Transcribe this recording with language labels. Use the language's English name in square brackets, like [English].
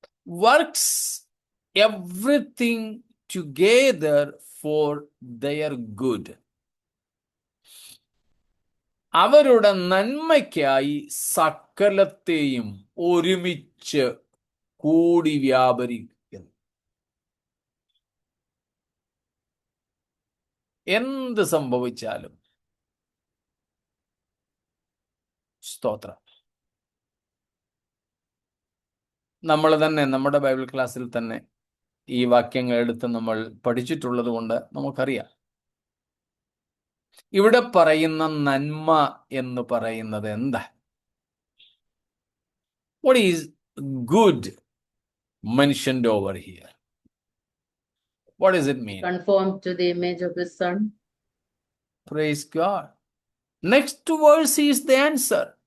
[English] Works everything together for their good. [Malayalam] അവരുടെ നന്മയ്ക്കായി സകലത്തെയും ഒരുമിച്ച് കൂടി വ്യാപരിക്കുന്നു. എന്ത് സംഭവിച്ചാലും സ്തോത്രം. നമ്മൾ തന്നെ നമ്മുടെ ബൈബിൾ ക്ലാസ്സിൽ തന്നെ ഈ വാക്യങ്ങൾ എടുത്ത് നമ്മൾ പഠിച്ചിട്ടുള്ളത് കൊണ്ട് നമുക്കറിയാം. ഇവിടെ പറയുന്ന നന്മ എന്ന് പറയുന്നത് എന്താ? [English] What is good mentioned over here? What does it mean? Conform to the image of his son. Praise God. Next verse is the answer.